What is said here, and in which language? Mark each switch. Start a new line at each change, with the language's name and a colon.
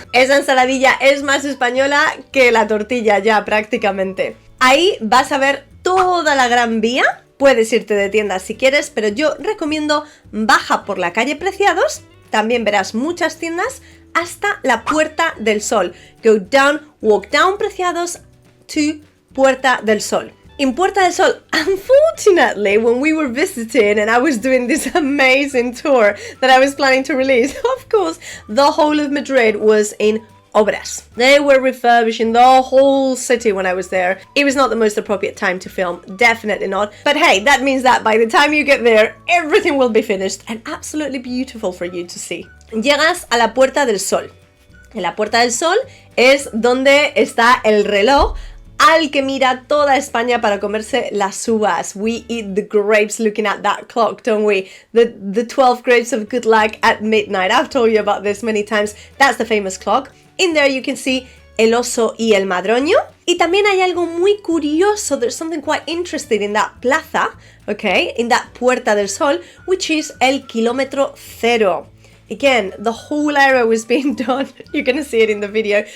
Spanish: Esa ensaladilla es más española que la tortilla ya prácticamente. Ahí vas a ver toda la Gran Vía. Puedes irte de tiendas si quieres, pero yo recomiendo baja por la calle Preciados. También verás muchas tiendas hasta la Puerta del Sol.
English: Go down, walk down Preciados to Puerta del Sol. In Puerta del Sol, unfortunately, when we were visiting and I was doing this amazing tour that I was planning to release, of course, the whole of Madrid was in obras. They were refurbishing the whole city when I was there. It was not the most appropriate time to film, definitely not. But hey, that means that by the time you get there, everything will be finished and absolutely beautiful for you to see.
Spanish: Llegas a la Puerta del Sol. En la Puerta del Sol es donde está el reloj al que mira toda España para comerse las uvas.
English: We eat the grapes looking at that clock, don't we? The 12 grapes of good luck at midnight. I've told you about this many times. That's the famous clock. In there you can see
Spanish: el oso y el madroño. Y también hay algo muy curioso.
English: There's something quite interesting in that plaza, okay, in that Puerta del Sol, which is el kilómetro cero. Again, the whole area was being done. You're going to see it in the video.